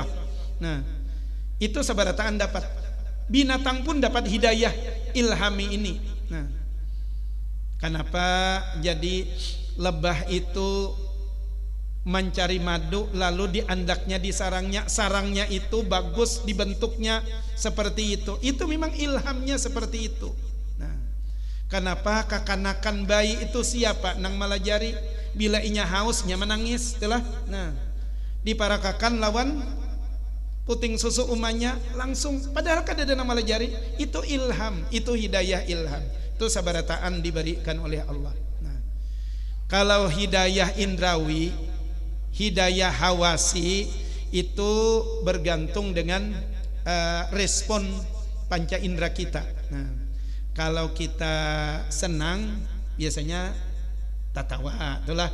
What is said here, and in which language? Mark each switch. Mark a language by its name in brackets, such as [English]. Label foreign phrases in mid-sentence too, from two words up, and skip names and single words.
[Indonesian] Nah, itu sabarataan dapat. Binatang pun dapat hidayah ilhami ini. Nah, kenapa jadi lebah itu mencari madu lalu diandaknya di sarangnya itu bagus dibentuknya seperti itu memang ilhamnya seperti itu. [Banjar] Nah, kenapa kakanakan bayi itu siapa nang malajari bila inya hausnya menangis telah. Nah, di para kakan lawan puting susu umanya langsung, padahal kada ada nama malajari. [Indonesian] Itu ilham, itu hidayah ilham, itu sabarataan diberikan oleh Allah. Nah, kalau hidayah indrawi, hidayah hawasi itu bergantung dengan respon panca indera kita. Nah, kalau kita senang biasanya tatawa, itulah.